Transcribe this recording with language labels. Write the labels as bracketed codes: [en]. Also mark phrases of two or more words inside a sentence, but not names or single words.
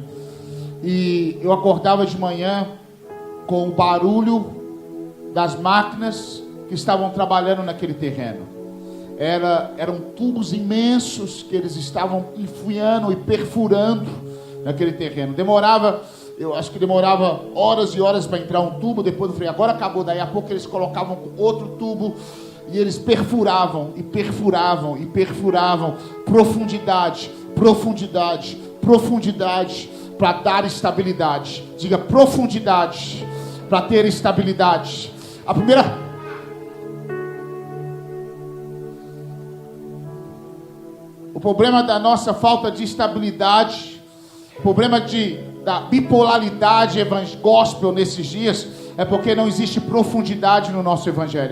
[pt] E eu acordava de manhã com o barulho das máquinas que estavam trabalhando naquele terreno. Eram tubos imensos que eles estavam enfiando e perfurando naquele terreno. Eu acho que demorava horas e horas para entrar um tubo. Depois eu falei, agora acabou. Daí a pouco eles colocavam outro tubo e eles perfuravam e perfuravam e perfuravam. Profundidade, profundidade, profundidade, para dar estabilidade. Diga profundidade, para ter estabilidade. O problema da nossa falta de estabilidade, o problema da bipolaridade gospel nesses dias, é porque não existe profundidade no nosso evangelho.